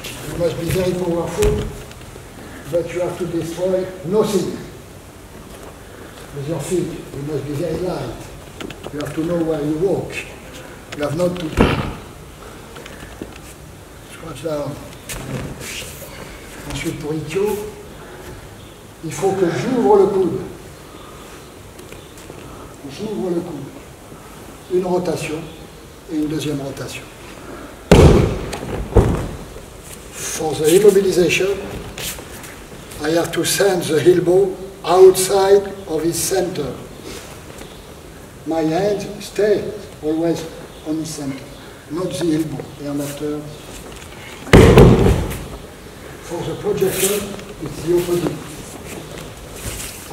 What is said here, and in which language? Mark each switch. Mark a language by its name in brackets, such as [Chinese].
[English] You must be very powerful, but you have to destroy nothing with your feet. You must be very light. You have to know where you walk. You have not to scratch down. [French] Ensuite, pour Ikkyo, il faut que j'ouvre le coude. J'ouvre le coude. Une rotation et une deuxième rotation. [English] For the immobilization, I have to send the elbow outside of his center. My hands stay always on his center, not the elbow. And after, for the projection, it's the opposite.